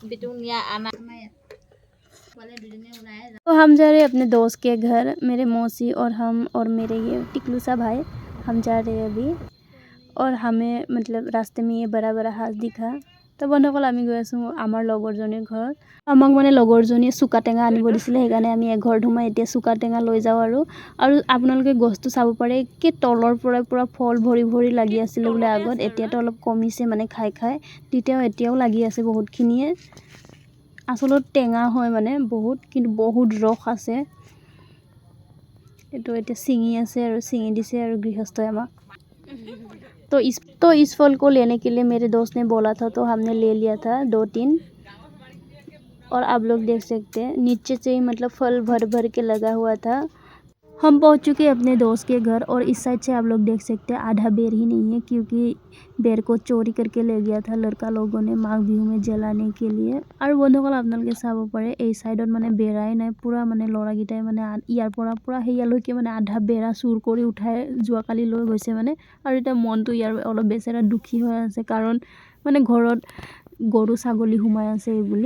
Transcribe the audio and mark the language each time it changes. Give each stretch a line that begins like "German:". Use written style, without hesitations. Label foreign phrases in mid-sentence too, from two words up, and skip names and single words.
Hindi: तो हम जा रहे हैं अपने दोस्त के घर, मेरे मौसी और हम और मेरे ये टिकलू सा भाई, हम जा रहे हैं अभी। और हमें मतलब रास्ते में ये बड़ा बड़ा हाथ दिखा, तो
Assamese: বন্ধুসকল আমি গৈ আছোঁ আমাৰ লগৰজনীৰ ঘৰত। আমাক মানে লগৰজনীয়ে চুকা টেঙা আনিব দিছিলে, সেইকাৰণে আমি এঘৰত সোমাই এতিয়া চুকা টেঙা লৈ যাওঁ। আৰু আপোনালোকে গছটো চাব পাৰে, কি তলৰ পৰা পুৰা ফল ভৰি ভৰি লাগি আছিলে বোলে আগত, এতিয়াতো অলপ কমিছে মানে খাই খাই, এতিয়াও লাগি আছে বহুতখিনিয়ে। আচলতে টেঙা হয় মানে বহুত, কিন্তু বহুত ৰস আছে। এইটো এতিয়া ছিঙি আছে আৰু ছিঙি দিছে আৰু গৃহস্থই আমাক।
Hindi: तो इस फल को लेने के लिए मेरे दोस्त ने बोला था, तो हमने ले लिया था 2-3। और आप लोग देख सकते हैं नीचे से ही मतलब फल भर भर के लगा हुआ था। हम पहुंच चुके हैं अपने दोस्त के घर, और इस साइड से आप लोग देख सकते हैं आधा बेर ही नहीं है, क्योंकि बेर को चोरी करके ले गया था लड़का लोगों ने माघ बिहू में जलाने के लिए।
Assamese: और বন্ধুসকল আপোনালোকে চাব পাৰে এই সাইডত মানে বেৰাই নাই, পুৰা মানে লৰাগিটাই মানে ইয়াৰ পৰা পুৰা হেয়ালৈকে মানে আধা বেৰা চুৰ কৰি উঠাই যোৱাকালি লৈ গৈছে মানে। আৰু এটা মনটো ইয়াৰ অলপ বেচেৰা দুখী হৈ আছে, কাৰণ মানে ঘৰত গৰু ছাগলী সোমাই আছে এই বুলি।